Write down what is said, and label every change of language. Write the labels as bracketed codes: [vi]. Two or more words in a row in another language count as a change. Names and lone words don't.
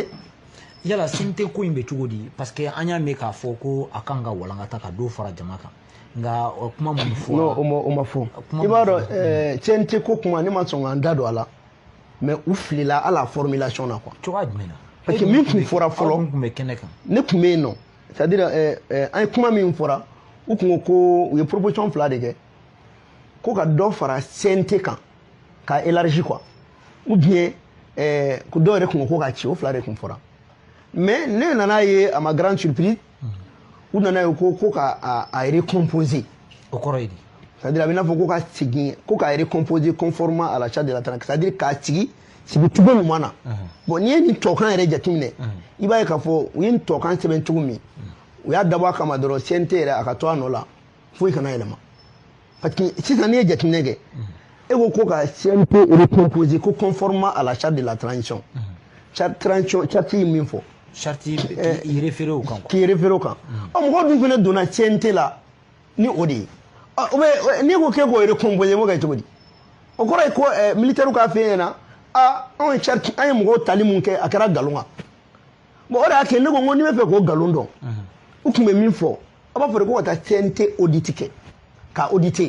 [bm] yala sini tɛ ko in bɛ cogo di parce que an y'a mɛn k'a fɔ ko a kan ka walankata ka dɔ fara jama kan nka kuma mun fɔra non o ma fɔ i b'a dɔn CNT ko kuma ne ma sɔn k'an da don a la mais u filila hali a formulation na quoi cogoya jumɛn na parce que min tun fɔra fɔlɔ aw tun bɛ kɛnɛ kan ne tun bɛ yen nɔ [fr] c'est à dire [bm] an ye kuma min fɔra u tun ko u ye proposition fila de kɛ ko ka dɔ fara CNT kan ka élargi quoi [fr] ou bien [bm] ko dɔw yɛrɛ tun ko ka ci o fila de tun fɔra mais ne nana ye [fr] à ma grande surprise [bm] u nana ye ko ka a recomposer o kɔrɔ ye di [fr] c'est-à-dire [bm] a bɛ n'a fɔ ko ka segin ko k'a recomposer [fr] conformément à la charte de la transition, c'est-à-dire [bm] k'a sigi sigicogo ɲuman na. Bon n'i ye nin tɔkan yɛrɛ jateminɛ i b'a ye k'a fɔ u ye nin tɔkan sɛbɛn cogo min u y'a dabɔ a kama dɔrɔn CNT yɛrɛ a ka to a nɔ la foyi kana yɛlɛma parce que sisan n'i ye jateminɛ kɛ e ko ka CNT recomposer ko [fr] conformément à la charte de la transition [bm] charte ye min fɔ charte k'i référé o kan k'i référé o kan mɔgɔ dun fana donna CNT la ni o de ye n'i ko k'e k'o recomposer m'o kɛ cogo di o kɔrɔ ye ko militaire k'a f'e ɲɛna anw ye charte an ye mɔgɔw tali mun kɛ a kɛra nkalon kan bon o de y'a kɛ ne ko n'i bɛ fɛ k'o nkalon dɔn u tun bɛ min fɔ a b'a fɔ de ko ka taa CNT audit kɛ ka auditer